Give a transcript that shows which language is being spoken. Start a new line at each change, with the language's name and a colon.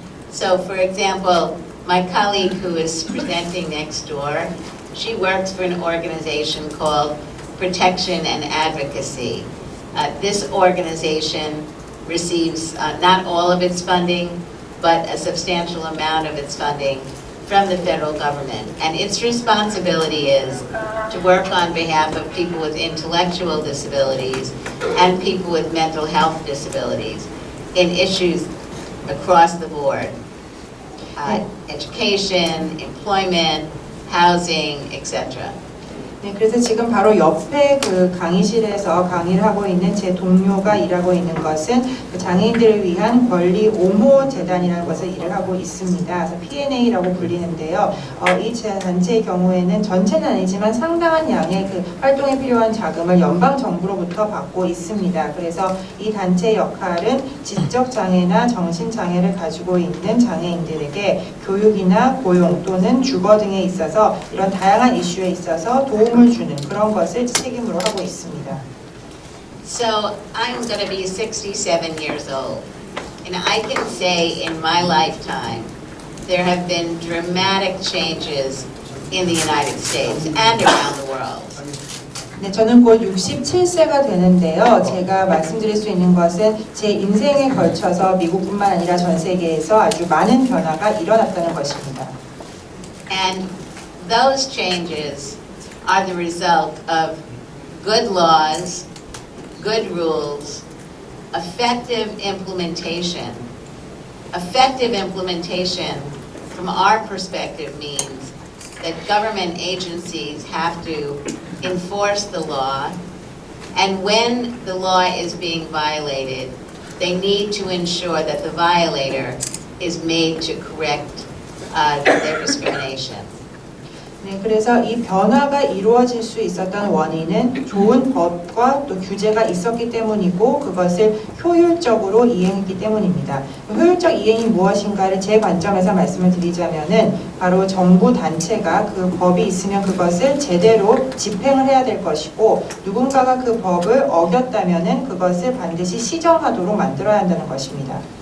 English: So, for example, my colleague who is presenting next door, she works for an organization called Protection and Advocacy. This organization receives not all of its funding, but a substantial amount of its funding from the federal government. And its responsibility is to work on behalf of people with intellectual disabilities and people with mental health disabilities in issues across the board. Education, employment, housing, etc.
Korean: 네, 그래서 지금 바로 옆에 그 강의실에서 강의를 하고 있는 제 동료가 일하고 있는 것은 그 장애인들을 위한 권리 옹호 재단이라는 것을 일을 하고 있습니다. 그래서 P&A라고 불리는데요. 이 단체의 경우에는 전체는 아니지만 상당한 양의 그 활동에 필요한 자금을 연방 정부로부터 받고 있습니다. 그래서 이 단체의 역할은 지적 장애나 정신 장애를 가지고 있는 장애인들에게 교육이나 고용 또는 주거 등에 있어서 이런 다양한 이슈에 있어서 도움을 주는 그런 것을 책임으로 하고 있습니다.
English: So I'm going to be 67 years old, and I can say in my lifetime there have been dramatic changes in the United States and around the world.
Korean: 네, 저는 곧 67세가 되는데요. 제가 말씀드릴 수 있는 것은 제 인생에 걸쳐서 미국뿐만 아니라 전 세계에서 아주 많은 변화가 일어났다는 것입니다.
English: And those changes are the result of good laws, good rules, effective implementation. Effective implementation, from our perspective, means that government agencies have to enforce the law, and when the law is being violated, they need to ensure that the violator is made to correct their discrimination.
Korean: 네, 그래서 이 변화가 이루어질 수 있었던 원인은 좋은 법과 또 규제가 있었기 때문이고 그것을 효율적으로 이행했기 때문입니다. 효율적 이행이 무엇인가를 제 관점에서 말씀을 드리자면은 바로 정부 단체가 그 법이 있으면 그것을 제대로 집행을 해야 될 것이고 누군가가 그 법을 어겼다면은 그것을 반드시 시정하도록 만들어야 한다는 것입니다.